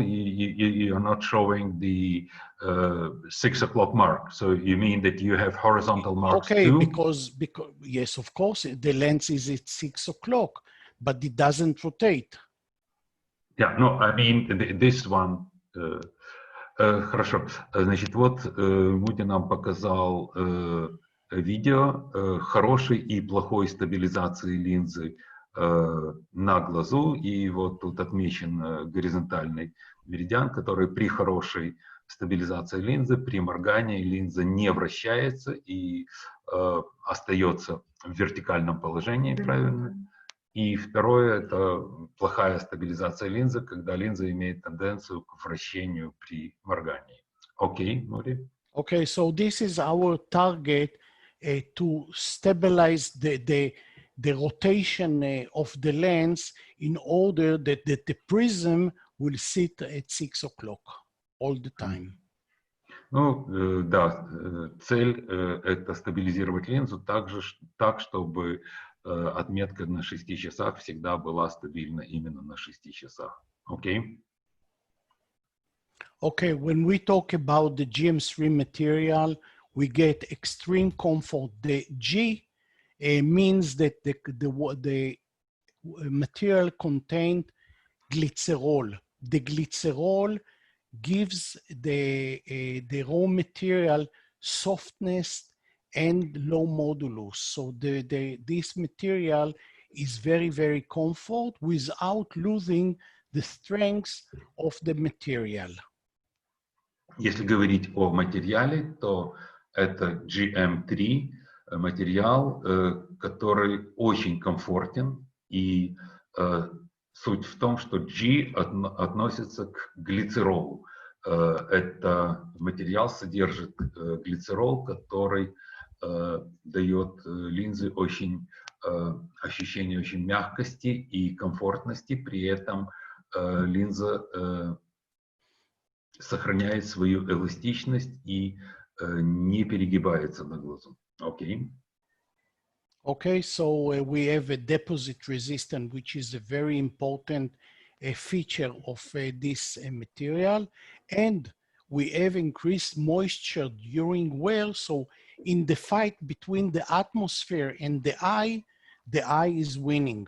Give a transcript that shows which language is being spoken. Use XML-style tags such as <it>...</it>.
<en>You're not showing the 6 o'clock mark. So you mean that you have horizontal marks okay, too? because yes, of course, the lens is at 6 o'clock, but it doesn't rotate. Yeah, no, I mean this one.</en> <ru>Хорошо. Значит, вот Муди нам показал видео хорошей и плохой стабилизации линзы на глазу. И вот тут отмечен горизонтальный меридиан, который при хорошей стабилизации линзы, при моргании линза не вращается и остается в вертикальном положении, правильно? И второе – это плохая стабилизация линзы, когда линза имеет тенденцию к вращению при моргании. Окей, Муди?</ru> <en>Okay, so this is our target to stabilize the rotation of the lens in order that the prism will sit at 6 o'clock all the time.</en> <ru>Ну, да, цель – это стабилизировать линзу так, чтобы отметка на 6 часах всегда была стабильна именно на 6 часах. Окей?</ru> <en>Okay, when we talk about the GM3 material, we get extreme comfort. The G means that the material contained glycerol. The glycerol gives the raw material softness and low modulus. So this material is very, very comfort without losing the strength of the material.</en> <ru>Если говорить о материале, то это GM3 материал, который очень комфортен. И суть в том, что G относится к глицеролу. Это материал содержит глицерол, который дает линзе ощущение очень мягкости и комфортности. При этом линза сохраняет свою эластичность и не перегибается на глазу. Окей.</ru> <en>Okay, so we have a deposit resistance, which is a very important feature of this material. And we have increased moisture during wear. So in the fight between the atmosphere and the eye is winning.</en>